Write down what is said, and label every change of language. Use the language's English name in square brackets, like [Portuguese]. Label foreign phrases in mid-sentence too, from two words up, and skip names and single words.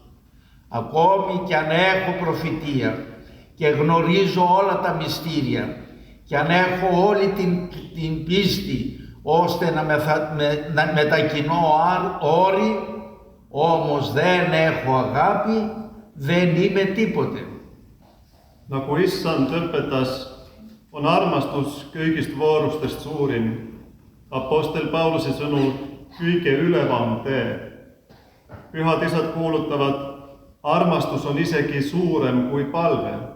[Greek] Ακόμη κι αν έχω προφητεία και γνωρίζω όλα τα μυστήρια και αν έχω όλη την πίστη ώστε να μετακινώ όρη, όμως δεν έχω αγάπη, δεν είμαι τίποτε. [Estonian] Nagu Issand õpetas, on armastus kõigist voorustest suurim. Apostel Pauluse sõnul kõige ülevam tee. Pühad isad kuulutavad, armastus on isegi suurem kui palve.